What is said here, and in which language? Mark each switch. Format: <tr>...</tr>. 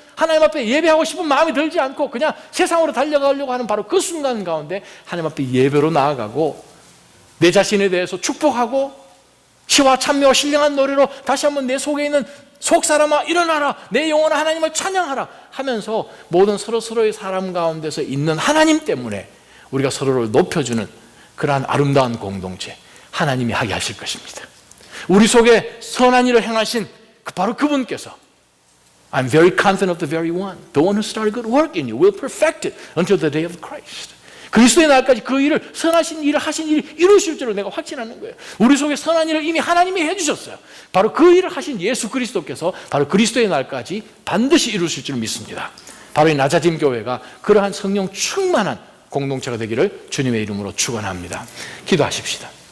<ko>하나님 앞에 예배하고 싶은 마음이 들지 않고 그냥 세상으로 달려가려고 하는 바로 그 순간 가운데 하나님 앞에 예배로 나아가고 내 자신에 대해서 축복하고 시와 찬미와 신령한 노래로 다시 한번 내 속에 있는 속사람아 일어나라, 내 영혼아 하나님을 찬양하라 하면서 모든 서로의 사람 가운데서 있는 하나님 때문에 우리가 서로를 높여주는 그러한 아름다운 공동체 하나님이 하게 하실 것입니다. 우리 속에 선한 일을 행하신 바로 그분께서</ko> <en>I'm very confident of the very one. The one who started good work in you will perfect it until the day of Christ.</en> <ko>그리스도의 날까지 그 일을 선하신 일을 하신 일을 이루실 줄을 내가 확신하는 거예요. 우리 속에 선한 일을 이미 하나님이 해주셨어요. 바로 그 일을 하신 예수 그리스도께서 바로 그리스도의 날까지 반드시 이루실 줄 믿습니다. 바로 이 낮아짐 교회가 그러한 성령 충만한 공동체가 되기를 주님의 이름으로 축원합니다. 기도하십시다.</ko>